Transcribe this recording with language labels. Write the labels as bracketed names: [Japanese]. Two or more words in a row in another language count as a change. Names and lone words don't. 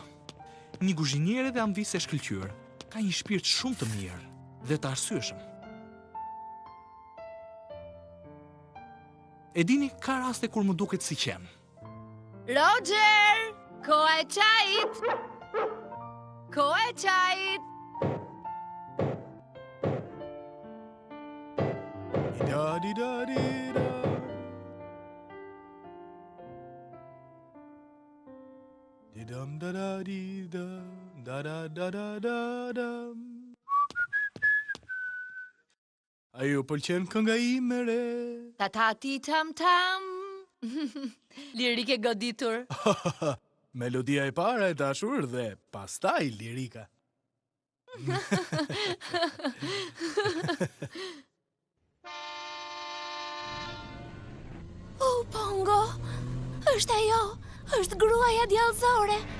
[Albanian] Një kuzhiniere dhe anvis e shkëlqyer. Ka një shpirt shumë të mirë dhe të arsyeshëm. E dini, ka raste kur më duket si qen. Roger! Koha e qajit! Koha e qajit! Da-di-da-di-da. Di-dum-da-da-di-da. Da-da-da-da-da-dam. A ju pëlqen kënga ime re? Ta-ta-ti-tam-tam. Lirike goditur. Melodia e para e dashur dhe pastaj lirika. Pongo, është ajo, është gruaja djallëzore.